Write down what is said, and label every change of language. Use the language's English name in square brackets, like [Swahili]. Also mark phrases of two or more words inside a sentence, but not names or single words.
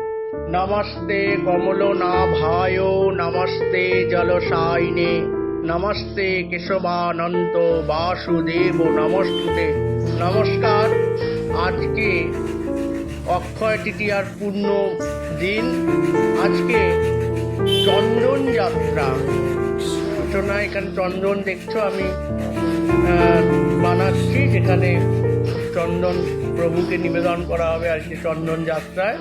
[Sanskrit] नमस्ते कमलनाभाय नमस्ते जलशायिने नमस्ते केशवानंत वासुदेव नमस्तुते। [Bangla] নমস্কার। আজ কে অক্ষয় তৃতীয়ার পূর্ণ দিন। আজকে চন্দন যাত্রা সূচনা। এখানে চন্দন দেখছো আমি বানাচ্ছি, যেখানে চন্দন প্রভুকে নিবেদন করা হবে আজকে চন্দন যাত্রায়।